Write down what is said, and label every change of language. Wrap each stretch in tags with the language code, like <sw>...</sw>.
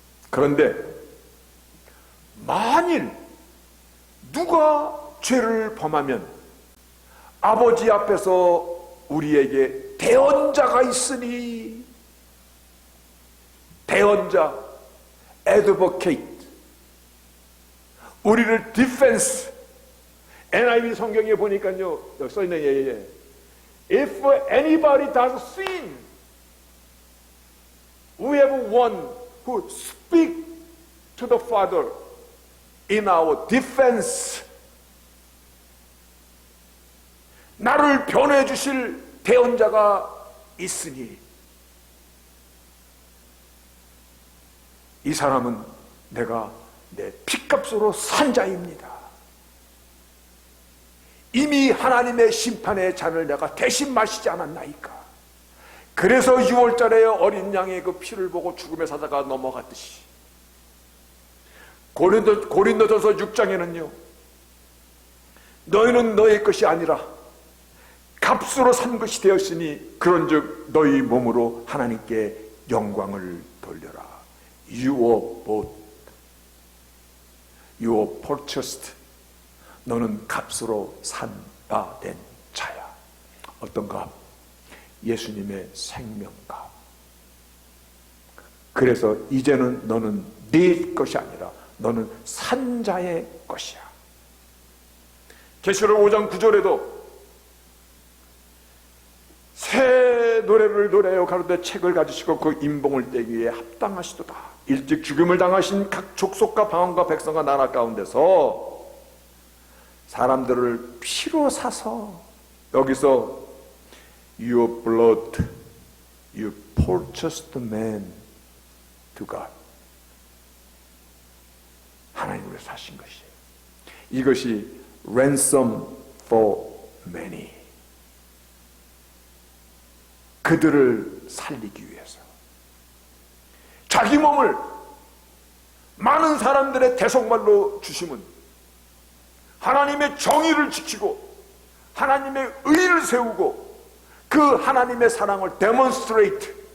<ko>그런데 만일 누가 죄를 범하면 아버지 앞에서 우리에게 대언자가 있으니, 대언자, advocate, 우리를 defense, NIV 성경에 보니까요, 여기 써있네.</ko> <en>If anybody does sin, we have one who speak to the Father in our defense.</en> <ko>나를 변호해 주실 대언자가 있으니 이 사람은 내가 내 피값으로 산 자입니다. 이미 하나님의 심판의 잔을 내가 대신 마시지 않았나이까. 그래서 6월절에 어린 양의 그 피를 보고 죽음의 사자가 넘어갔듯이 고린도전서 6장에는요, 너희는 너의 것이 아니라 값으로 산 것이 되었으니 그런즉 너희 몸으로 하나님께 영광을 돌려라.</ko> <en>You were bought, you were purchased.</en> <ko>너는 값으로 산바 된 자야. 어떤 값? 예수님의 생명값. 그래서 이제는 너는 네 것이 아니라 너는 산자의 것이야. 계시록 5장 9절에도 새 노래를 노래하여 가로되 책을 가지시고 그 인봉을 떼기 위해 합당하시도다. 일찍 죽음을 당하신 각 족속과 방언과 백성과 나라 가운데서 사람들을 피로 사서, 여기서</ko> <en>Your blood, you purchased man to God.</en> <ko>하나님으로 사신 것이에요. 이것이</ko> <en>ransom for many.</en> <ko>그들을 살리기 위해서 자기 몸을 많은 사람들의 대속말로 주심은 하나님의 정의를 지키고 하나님의 의를 세우고 그 하나님의 사랑을 demonstrate,</ko>